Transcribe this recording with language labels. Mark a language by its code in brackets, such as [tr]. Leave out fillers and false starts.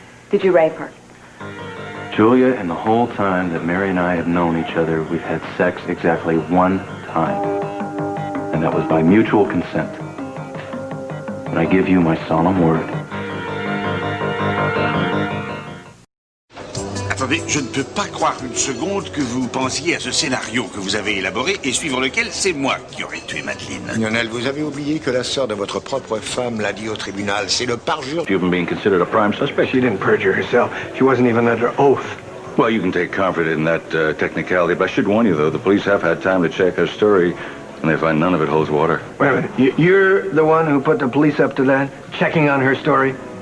[en] Did you rape her? Julia, and the whole time that Mary and I have known each other, we've had sex exactly one time. And that was by mutual consent. And I give you my solemn word. [fr] Attendez, je ne peux pas croire une seconde que vous pensiez à ce scénario que vous avez élaboré et suivant lequel c'est moi qui aurais tué Madeleine. Lionel, vous avez oublié que la sœur de votre propre femme l'a dit au tribunal. C'est le parjure. [en] You've been being considered a prime suspect. She didn't perjure herself. She wasn't even under oath. Well, you can take comfort in that technicality, but I should warn you, though, the police have had time to check her story, and they find none of it holds water. Wait a minute. You're the one who put the police up to that? Checking on her story?